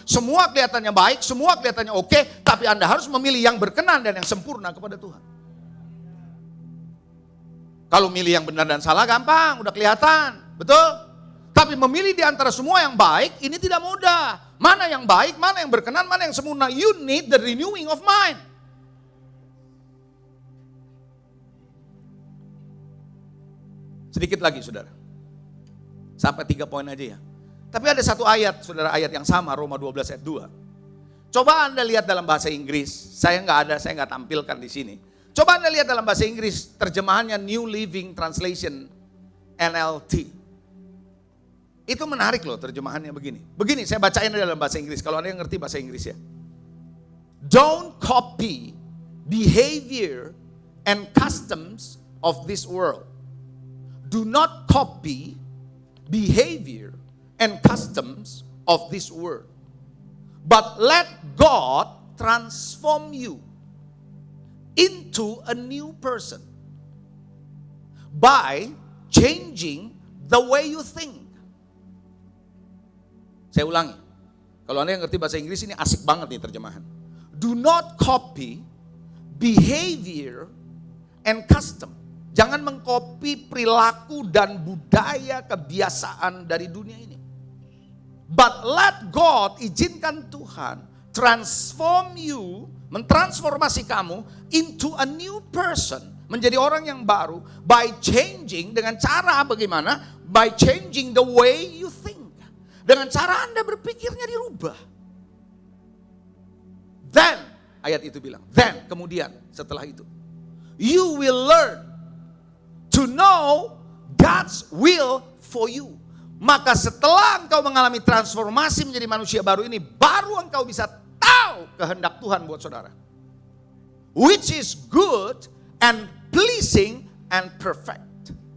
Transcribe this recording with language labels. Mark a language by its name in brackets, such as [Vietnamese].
[Indonesian] Semua kelihatannya baik, semua kelihatannya oke, tapi Anda harus memilih yang berkenan dan yang sempurna kepada Tuhan. Kalau milih yang benar dan salah gampang, udah kelihatan, betul? Tapi memilih di antara semua yang baik, ini tidak mudah. Mana yang baik, mana yang berkenan, mana yang sempurna. [English] You need the renewing of mind. [Indonesian] Sedikit lagi saudara. Sampai 3 poin aja ya. Tapi ada satu ayat, saudara, ayat yang sama, Roma 12 ayat 2. Coba Anda lihat dalam bahasa Inggris, saya nggak tampilkan di sini. Coba Anda lihat dalam bahasa Inggris, terjemahannya New Living Translation, NLT. Itu menarik loh terjemahannya begini. Begini, saya bacain dalam bahasa Inggris, kalau Anda yang ngerti bahasa Inggris ya. [English] Don't copy behavior and customs of this world. Do not copy behavior and customs of this world. But let God transform you into a new person by changing the way you think. [Indonesian] Saya ulangi. Kalau Anda yang ngerti bahasa Inggris ini asik banget nih terjemahan. [English] Do not copy behavior and custom. [Indonesian] Jangan mengkopi perilaku dan budaya kebiasaan dari dunia ini. [English] But let God, [Indonesian] izinkan Tuhan [English] transform you, [Indonesian] mentransformasi kamu [English] into a new person, [Indonesian] menjadi orang yang baru [English] by changing, [Indonesian] dengan cara bagaimana? [English] By changing the way you think. [Indonesian] Dengan cara Anda berpikirnya dirubah. [English] Then, [Indonesian] ayat itu bilang, [English] then, [Indonesian] kemudian setelah itu, [English] you will learn to know God's will for you. [Indonesian] Maka setelah engkau mengalami transformasi menjadi manusia baru ini, baru engkau bisa tahu kehendak Tuhan buat saudara. [English] Which is good and pleasing and perfect.